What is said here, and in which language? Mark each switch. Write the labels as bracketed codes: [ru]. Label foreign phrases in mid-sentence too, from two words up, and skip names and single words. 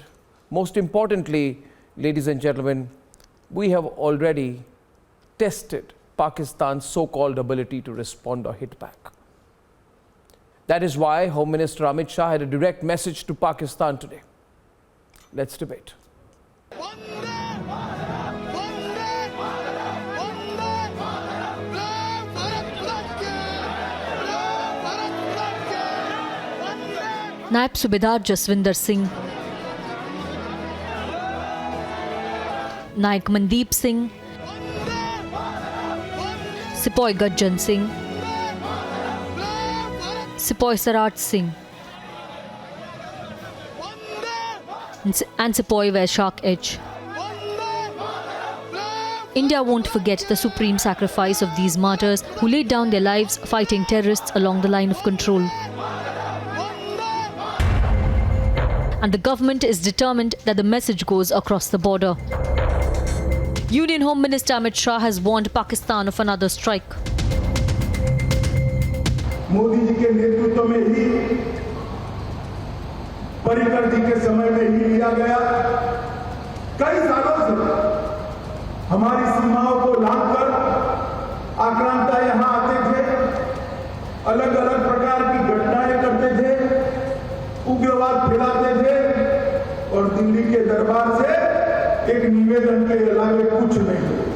[en] Most importantly, ladies and gentlemen, we have already tested Pakistan's so-called ability to respond or hit back. That is why Home Minister Amit Shah had a direct message to Pakistan today. Let's debate. [hi] नायब सूबेदार जसविंदर सिंह, नायक मनदीप सिंह, सिपाही गज्जन सिंह, सिपाही सराट सिंह and Sepoy Vaishak H. [en] India won't forget the supreme sacrifice of these martyrs who laid down their lives fighting terrorists along the line of control. And the government is determined that the message goes across the border. Union Home Minister Amit Shah has warned Pakistan of another strike. [hi] मोदी जी के नेतृत्व में ही, पर्रिकर जी के समय में ही लिया गया। कई सालों से हमारी सीमाओं को लांघकर आक्रांता यहां आते थे, अलग अलग प्रकार की घटनाएं करते थे, उग्रवाद फैलाते थे और दिल्ली के दरबार से एक निवेदन के अलावा कुछ नहीं।